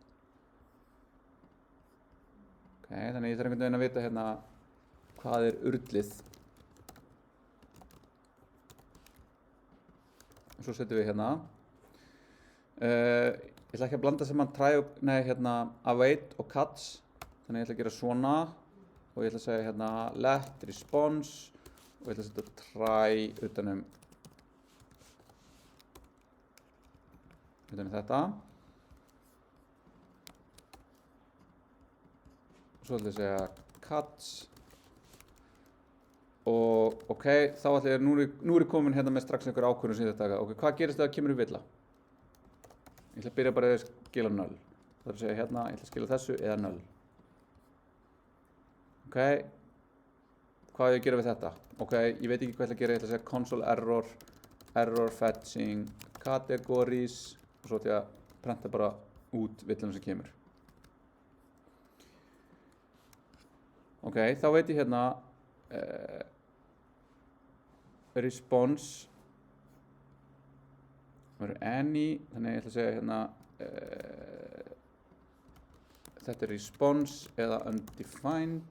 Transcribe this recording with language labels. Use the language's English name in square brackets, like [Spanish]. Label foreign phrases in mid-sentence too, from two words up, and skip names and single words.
[Icelandic] Ok, þannig ég þarf einhvern veginn að vita hérna hvað urlið. Og svo setjum við hérna. Ég ætla ekki að blanda saman await og catch. Þannig ég ætla að gera svona og ég ætla að segja hérna [English] let response [Icelandic] og ég ætla að setja try utanum þetta. Og svo ætla ég að segja catch og ok, þá ætla ég nú er ég komin hérna með strax einhver ákvörðun sem þetta. Ok, hvað gerist þegar kemur í villa? Ég ætla að byrja bara að skila null. Það er að segja hérna, ég ætla að skila þessu eða null. Ok, hvað ég að gera við þetta? Ok, ég veit ekki hvað ég ætla að gera, ég ætla að segja [English] console error fetching categories [Icelandic] og svo ætla ég að prenta bara út villuna sem kemur. Ok, þá veit ég hérna response verður any, þannig ég ætla að segja hérna þetta er response eða undefined.